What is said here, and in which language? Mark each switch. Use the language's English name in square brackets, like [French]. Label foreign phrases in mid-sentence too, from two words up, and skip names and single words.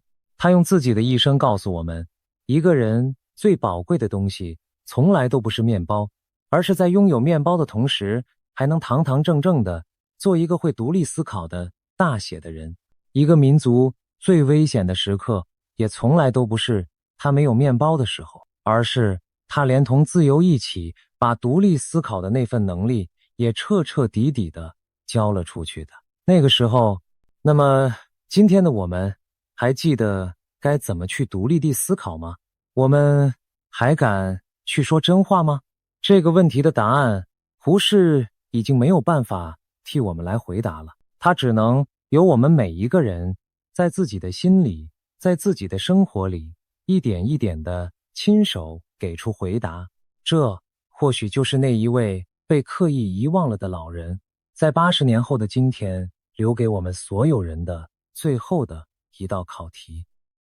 [Chinese] 他用自己的一生告訴我們，一個人最寶貴的東西從來都不是面包，而是在擁有面包的同時，還能堂堂正正地做一個會獨立思考的大寫的人。一個民族最危險的時刻，也從來都不是他沒有面包的時候，而是他連同自由一起把獨立思考的那份能力也徹徹底底地交了出去的那個时候。那麼今天的我們還記得該怎麼去獨立地思考嗎？我們還敢去說真話嗎？這個問題的答案，胡適已經沒有辦法替我們來回答了，他只能由我們每一個人在自己的心裡，在自己的生活裡一點一點地親手給出回答。這或許就是那一位被刻意遺忘了的老人，在80年後的今天，留給我們所有人的最後的一道考題。